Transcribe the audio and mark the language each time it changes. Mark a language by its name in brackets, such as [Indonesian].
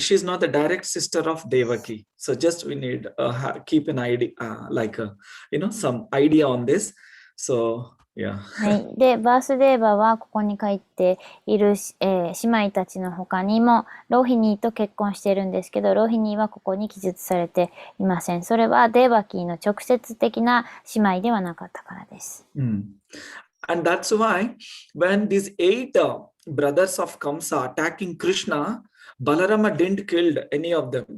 [English] She is not the direct sister of Devaki. So just we need keep an idea, some idea on this. So yeah. [Japanese] はい。で、バースデーバはここに書いている、姉妹たちの他にもロヒニーと結婚しているんですけど、ロヒニーはここに記述されていません。それはデーバキーの直接的な姉妹ではなかったからです。 [English] And that's why when these 8 brothers of Kamsa attacking Krishna, Balarama didn't kill any of them.